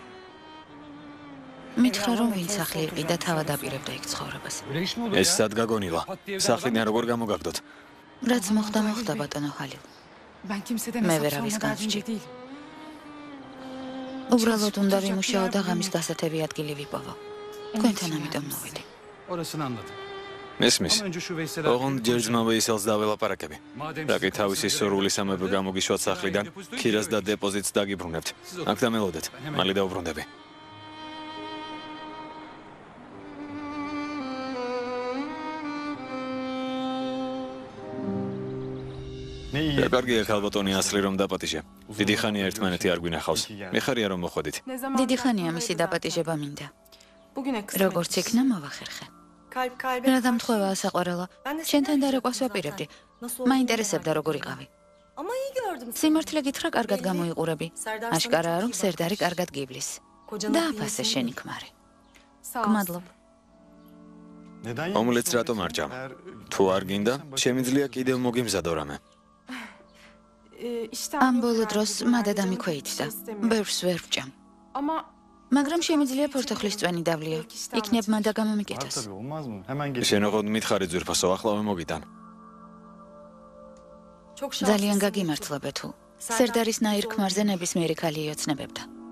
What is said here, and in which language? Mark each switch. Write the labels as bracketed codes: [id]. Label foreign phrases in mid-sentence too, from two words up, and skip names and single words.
[ka] მითხრა რომ ვინ სახლი იყიდა თავად აპირებდა იქ ცხოვრებას. ეს სად გაგონილა? სახლიდან როგორ გამოგაგდოთ? რაც მოხდა, მოხდა ბატონო ჰალი. მე ვერავის განსჯი. უბრალოდ უნდა ვიმუშაო და ღამის გასათევი ადგილი ვიპოვო. თქვენთან ამიტომ მოვედი. [tr] Orasını anladım. [ka] მესმის. [tr] Ama önce şu Veysel [ka] ოღონდ ჯერჯმა ვეისელს დაველაპარაკები. რაკი თავისი სურვილი სამეფო გამოგიშვათ სახლიდან, ქირას და დეპოზიტს დაგიბრუნებთ. აქ დამელოდეთ. მალე დავუბრუნდები. [tr] ne iyi. [ka] კარგია ხალბატონი ასლი რომ დაპატიჟე. დიდი ხანია ერთმანეთი არ გვინახავს. მიხარია რომ მოხვედით. დიდი ხანია მისი დაპატიჟება მინდა. როგორც იქნა მოვახერხე. რა დამთხოვაა საყვარელო? შენთან დარეკვას ვაპირებდი. მაინტერესებდა როგორ იყავი. სიმართლე გითხრა, კარგად გამოიყურები. აშკარაა რომ სერდარი კარგად გიბლის. დააფასე შენი ქმარი. გმადლობ. [tr] Neden? [ka] ომლეტს რატომ არ ჭამ? თუ არ გინდა, შემიძლია კიდევ მოგიმზადო რამე. ამ ბოლო დროს მადა დამიქვეითდა. ბევრს ვერ ვჭამ. მაგრამ შემიძლია ფორთოხლის წვენი დავლიო. იქნებ მადა გამომიკეთოს. [tr] Tabii olmaz mı? Hemen geç. [ka] შენ ოღონდ მითხარი ძვირფასო, ახლავე მოგიტან. ძალიან გაგიმართლებ თუ. სერდარის ნაირ ქმარზე ნებისმიერი ქალი იოცნებებდა.